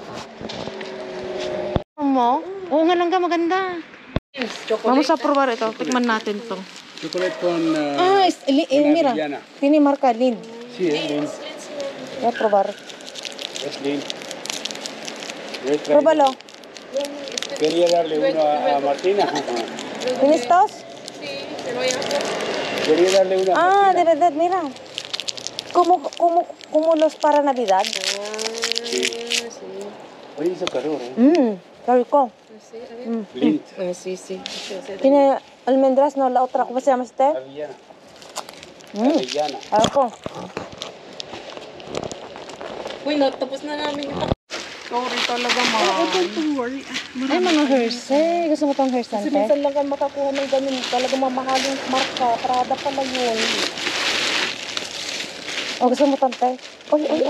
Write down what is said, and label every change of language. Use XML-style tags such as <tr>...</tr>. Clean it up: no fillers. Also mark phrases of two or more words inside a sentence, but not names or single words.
<tl>Mo? Oo nga lang ka maganda.</tl> <es>Vamos a probar</es> <tl>ito. Tikman natin to.</tl> <es>Chocolate con Mira. avellana. Tiene marca Lind. Sí, es Lind. Voy a probar. Es Lind. Yo he traído- Pruébalo. Quería darle uno a Martina. ¿Tienes tos? Quería darle uno a Ah, Martina. de verdad, mira. Como los para Navidad. Sí. Hoy hizo calor, ¿eh? Qué rico. Lind. Sí, sí. Tiene almendras, no, la otra, ¿cómo se llama este? Avellana. Avellana.</es> <tl>Ako. Uy, tapos na namin yung Sorry talaga, ma.</tl> <en>don't worry.</en> <tl>Ay, mga Hershey. Gusto mo tong Hershey, Kasi ante? minsan lang ka makakuha ng ganun. Talaga mamahal yung marka. Prada pala yun. Oh, gusto mo tante? Oy.</tl>